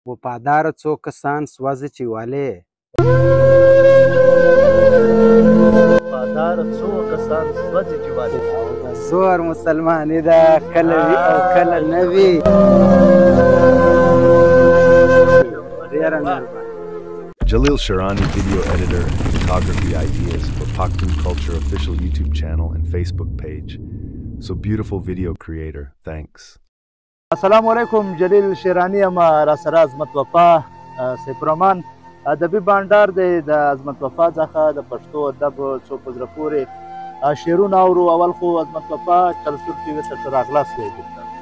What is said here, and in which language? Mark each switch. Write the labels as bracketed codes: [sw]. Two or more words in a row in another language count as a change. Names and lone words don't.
[ps] وفاداره څو کسان سوځي چې والې وفاداره څو کسان سوځي چې والې او د زور مسلمانې ده کله وي او کله نه وي ډېره مهرباني [en] Jalil Sharani, video editor and photography ideas for Pakhtun Culture official YouTube channel and Facebook page. So beautiful video creator, thanks. [ar] السلام علیکم. [ps] جلیل شیرانی یم را سره عظمت وفا سپرمان ادبي بانډار دی د عظمت وفا څخه د پښتو ادب څو په زړه پورې شعرونه اورو. اول خو عظمت وفا چلسور ټي وي ته راغلاست دی.